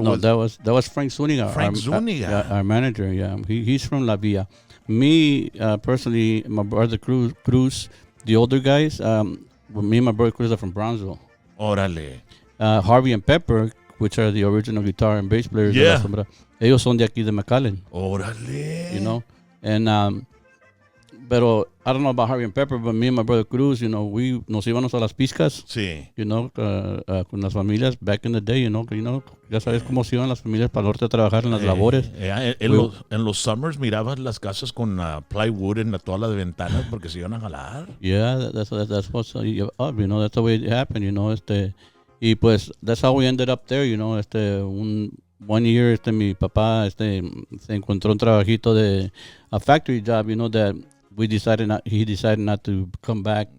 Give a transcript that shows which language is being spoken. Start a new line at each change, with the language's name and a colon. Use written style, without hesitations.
English: no? That was Frank Zuniga. Frank Zuniga, our manager. Yeah, he's from La Villa. Me personally, my brother Cruz, the older guys. Me and my brother Cruz are from Brownsville.
Spanish: Órale.
English: Harvey and Pepper, which are the original guitar and bass players. Yeah.
Spanish: De La Sombra, ellos son de aquí de McAllen. Órale.
English: You know, and
Spanish: pero
English: I don't know about Harvey and Pepper, but me and my brother Cruz, you know, we
Spanish: nos íbamos a las piscas. Sí.
English: You know,
Spanish: con las familias
English: back in the day, you know,
Spanish: ya sabes cómo se iban las familias para el norte a trabajar en las labores. En los summers mirabas las casas con plywood en todas las ventanas porque se iban a jalar.
English: Yeah, that's what's up, you know, that's the way it happened, you know,
Spanish: y pues
English: that's how we ended up there, you know, one year,
Spanish: mi papá, se encontró un trabajito
English: a factory job, you know, that he decided not to come back.